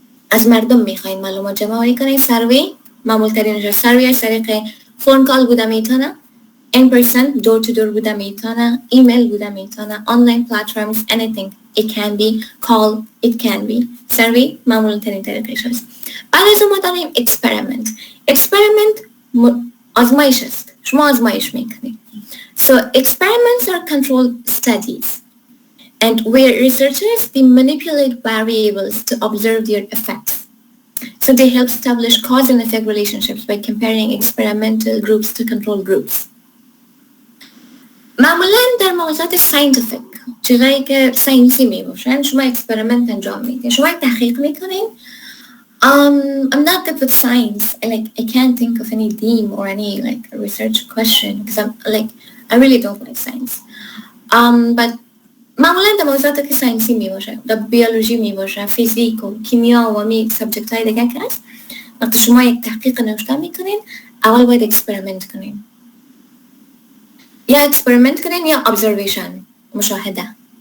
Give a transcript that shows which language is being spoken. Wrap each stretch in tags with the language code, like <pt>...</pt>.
<fa>از مردم میخواین معلومات جمع‌آوری کنین. سروی معمول ترینش سروی از طریق فون کال بوده میتونه،</fa> <en>in person door to door</en> <fa>بوده میتونه، ایمیل بوده میتونه،</fa> <en>online platforms, anything. It can be call, it can be.</en> <fa>سروی معمول ترین طریقش است. بعد از اون ما داریم experiment آزمایش است. شما آزمایش میکنید.</fa> <en>So experiments are controlled studies and where researchers they manipulate variables to observe their effects. So they help establish cause and effect relationships by comparing experimental groups to control groups.</en> <fa>معمولاً در موضوعات ساینتیفیک، چیزایی که ساینسی می باشن، شما اکسپریمنت انجام میدین، شما تحقیق میکنین.</fa> <en>I'm not good with science. I can't think of any theme or any research question because I really don't like science.</en> <fa>But معمولاً در موضوعاتی که ساینسی می باشه، در بیولوژی می باشه، فیزیک و کیمیا و می سابجکت های دیگه که هست، وقتی شما یک تحقیق نوشته میکنین، اول باید اکسپریمنت کنین. یا اکسپریمنت کنین یا observation، مشاهده.</fa>